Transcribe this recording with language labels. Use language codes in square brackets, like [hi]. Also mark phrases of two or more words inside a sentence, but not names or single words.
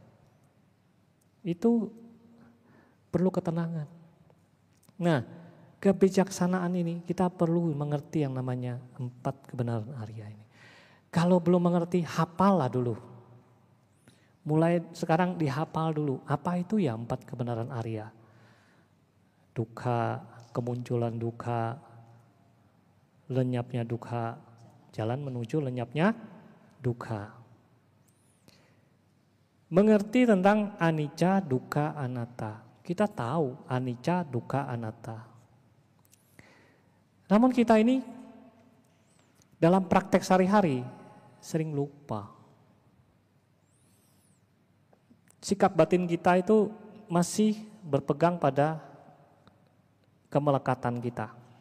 [id] Itu perlu ketenangan. Nah, kebijaksanaan ini kita perlu mengerti yang namanya 4 kebenaran Arya ini. Kalau belum mengerti, hafallah dulu. Mulai sekarang dihafal dulu. Apa itu ya 4 kebenaran Arya? Dukkha, kemunculan dukkha, lenyapnya dukkha, jalan menuju lenyapnya dukkha. Mengerti tentang [pi] anicca, dukkha, anatta. [id] Kita tahu [pi] anicca, dukkha, anatta. [id] Namun kita ini dalam praktek sehari-hari sering lupa. Sikap batin kita itu masih berpegang pada kemelekatan kita.